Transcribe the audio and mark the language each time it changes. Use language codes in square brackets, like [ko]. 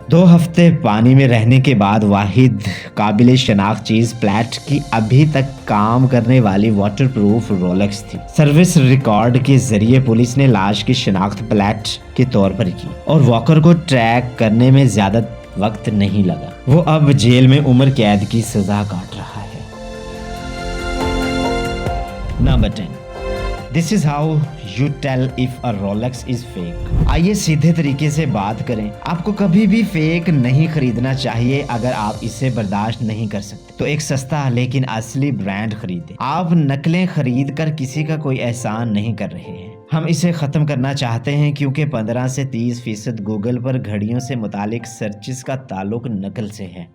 [hi] 2 हफ्ते पानी में रहने के बाद वाहिद काबिल शनाख्त चीज प्लैट की अभी तक काम करने वाली वाटरप्रूफ रोलेक्स थी। सर्विस रिकॉर्ड के जरिए पुलिस ने लाश की शनाख्त प्लैट के तौर पर की और वॉकर को ट्रैक करने में ज्यादा वक्त नहीं लगा। वो अब जेल में उम्र कैद की सजा काट रहा है। [en] Number 10, This is how you tell if a Rolex is fake. [hi] आइए सीधे तरीके से बात करें। आपको कभी भी फेक नहीं खरीदना चाहिए। अगर आप इसे बर्दाश्त नहीं कर सकते तो एक सस्ता लेकिन असली ब्रांड खरीदें। आप नकलें खरीद कर किसी का कोई एहसान नहीं कर रहे हैं। हम इसे खत्म करना चाहते हैं क्योंकि 15 से 30% गूगल पर घड़ियों से मुतालिक सर्चेस का ताल्लुक नकल से है।